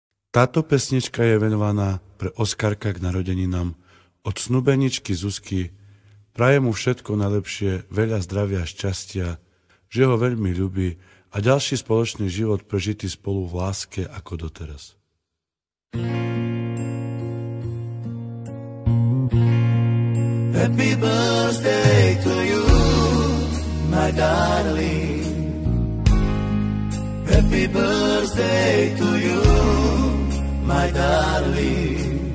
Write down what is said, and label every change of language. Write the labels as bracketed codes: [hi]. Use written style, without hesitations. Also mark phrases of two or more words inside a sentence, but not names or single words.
[sk] Táto pesnička je venovaná pre Oskarka k narodeninám od snúbeničky Zuzky. Praje mu všetko najlepšie, veľa zdravia a šťastia, že ho veľmi ľubí a ďalší spoločný život prežitý spolu v láske ako doteraz. [en] Happy birthday to you, my darling. Happy birthday to you, my darling.